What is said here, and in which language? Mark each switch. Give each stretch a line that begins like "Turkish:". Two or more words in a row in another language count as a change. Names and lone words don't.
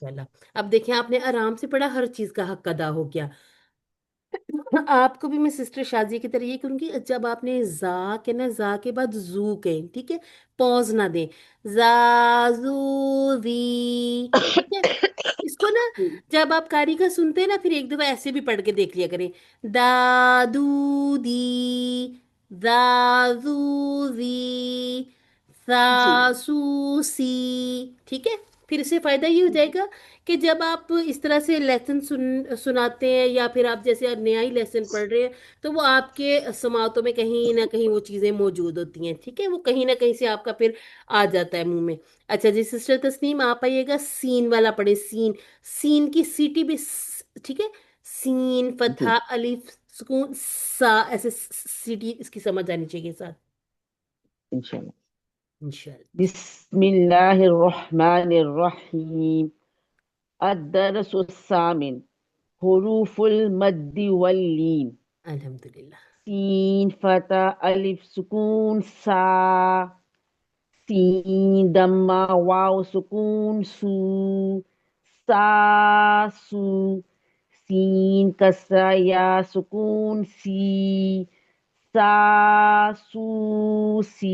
Urdu: اب دیکھیں، آپ نے آرام سے پڑھا، ہر چیز کا حق ادا ہو گیا. آپ کو بھی میں سسٹر شازیہ کی طرح یہ کروں گی، جب آپ نے زا کے نا، زا کے بعد زو کہیں، ٹھیک ہے، پوز نہ دیں، زا زو وی، ٹھیک ہے، اس کو نا جب آپ قاری کا سنتے ہیں نا، پھر ایک دفعہ ایسے بھی پڑھ کے دیکھ لیا کریں، دا دو دی، دا زو زی، سا جی سو سی، ٹھیک ہے، پھر اس سے فائدہ یہ ہو جائے گا کہ جب آپ اس طرح سے لیسن سناتے ہیں، یا پھر آپ جیسے نیا ہی لیسن پڑھ رہے ہیں، تو وہ آپ کے سماعتوں میں کہیں نہ کہیں وہ چیزیں موجود ہوتی ہیں، ٹھیک ہے، وہ کہیں نہ کہیں سے آپ کا پھر آ جاتا ہے منہ میں۔ اچھا جی سسٹر تسنیم، آپ آئیے گا سین والا پڑھیں، سین، سین کی سیٹی بھی ٹھیک ہے، سین جی فتحہ الف سکون سا، ایسے سیٹی اس کی سمجھ آنی چاہیے ساتھ،
Arabic: انشاءاللہ۔ انشاءاللہ۔ بسم اللہ الرحمن الرحیم۔ الدرس الثامن، حروف المد واللین۔ الحمدللہ۔
Urdu: سین فتح الف سکون سا، سین دمہ واو سکون سو، سا سو، سین کسرہ یا سکون سی، سا سو سی۔